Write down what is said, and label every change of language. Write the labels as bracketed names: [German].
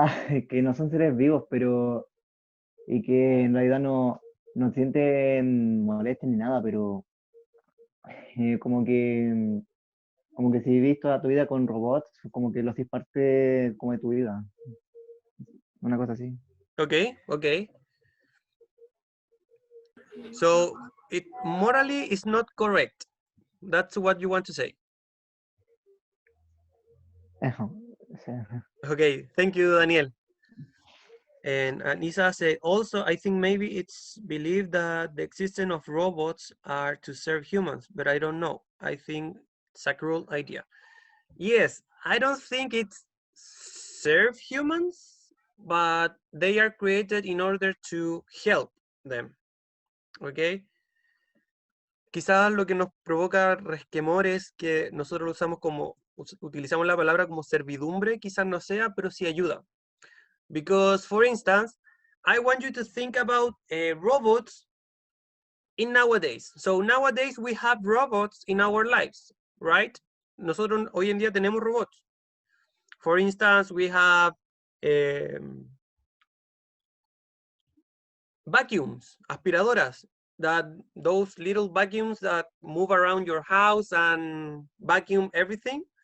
[Spanish] es que no son seres vivos, pero y que en realidad no sienten molestia ni nada, pero como que si vivís toda tu vida con robots, como que lo haces parte como de tu vida, una cosa así. [English] Okay, okay. So it morally is not correct. That's what you want to say. [Spanish] O sea, [English] Okay, thank you, Daniel. And Anissa said, also, I think maybe it's believed that the existence of robots are to serve humans, but I don't know. I think it's a cruel idea. Yes, I don't think it's serve humans, but they are created in order to help them. Okay? [Spanish] Quizás lo que nos provoca resquemor es que nosotros lo usamos como, utilizamos la palabra como servidumbre, quizás no sea, pero sí ayuda. [English] Because, for instance, I want you to think about robots in nowadays. So nowadays we have robots in our lives, right? [Spanish] Nosotros hoy en día tenemos robots. [English] For instance, we have vacuums, aspiradoras, that those little vacuums that move around your house and vacuum everything.